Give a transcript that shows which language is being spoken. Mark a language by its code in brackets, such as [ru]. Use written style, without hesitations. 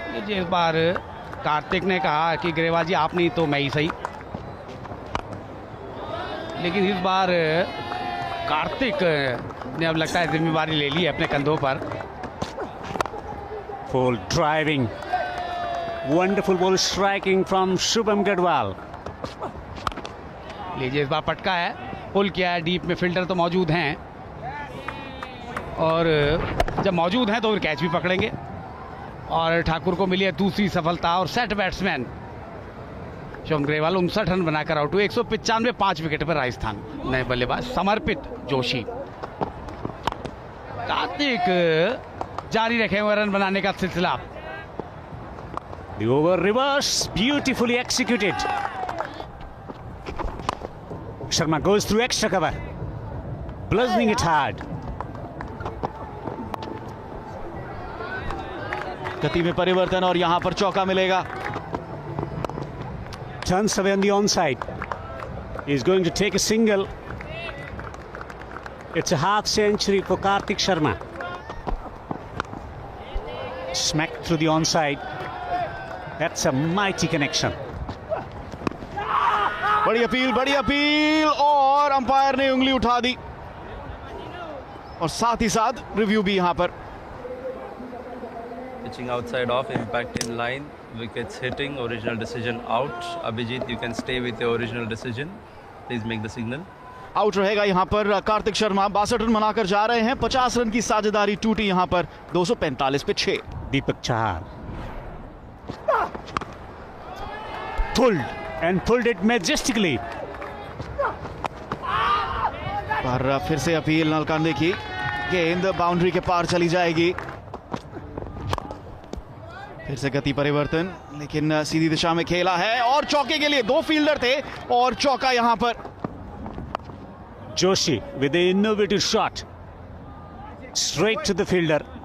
[hi] इस बार कार्तिक ने कहा कि ग्रेवाल जी आप नहीं तो मैं ही सही, लेकिन इस बार कार्तिक ने अब लगता है जिम्मेवारी ले ली है अपने कंधों पर। [en] Full driving, wonderful ball striking from Shubham Gadwal. [hi] लीजिए इस बार पटका है, पुल किया है, डीप में फील्डर तो मौजूद हैं और जब मौजूद हैं तो फिर कैच भी पकड़ेंगे। और ठाकुर को मिली है दूसरी सफलता और set batsman Shubham Grewal 59 run बनाकर आउट हुए। 195 5 विकेट पर राजस्थान। नए बल्लेबाज समर्पित जोशी। कार्तिक जारी रखे हुए रन बनाने का सिलसिला। [en] The over reverse, beautifully executed. Sharma goes through extra cover, bludgeoning it hard. [hi] गति में परिवर्तन और यहां पर चौका मिलेगा। [en] Turns away on the onside. He's going to take a single. It's a half century for Karthik Sharma. Smacked through the onside. That's a mighty connection. [hi] बड़ी appeal और अंपायर ने उंगली उठा दी और साथ ही साथ रिव्यू भी यहां पर। [en] Pitching outside off, impact in line, wickets hitting, original decision out. Abhijit, you can stay with your original decision. Please make the signal. [hi] Out रहेगा यहां पर कार्तिक शर्मा। 62 रन बनाकर जा रहे हैं। 50 रन की साझेदारी टूटी यहां पर। 245 पे 6। [en] Deepak Chahar. Pulled and pulled it majestically. [hi] पर फिर से अपील नलकांडे की। गेंद बाउंड्री के पार चली जाएगी। फिर से गति परिवर्तन, लेकिन सीधी दिशा में खेला है और चौके के लिए 2 फील्डर थे और चौका यहां पर। [en] Joshi with the innovative shot. Straight to the fielder.